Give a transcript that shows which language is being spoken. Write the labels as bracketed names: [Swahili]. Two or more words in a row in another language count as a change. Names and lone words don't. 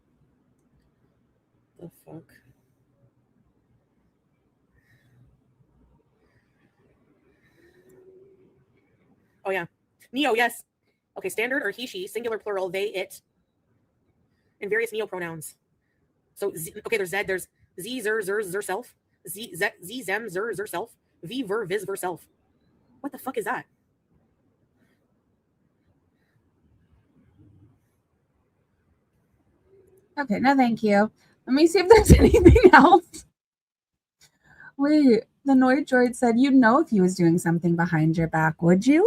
[English] The fuck? Oh, yeah. Neo, yes. Okay, standard or he, she, singular, plural, they, it, and various neo pronouns. So, okay, there's Z, there's Z, zer, zer, zer, self, Z, zem, zer, zer, self, V, ver, vis, ver, self. What the fuck is that? Okay, no thank you. Let me see if there's anything else. Wait, the Noid Droid said, "You'd know if he was doing something behind your back, would you?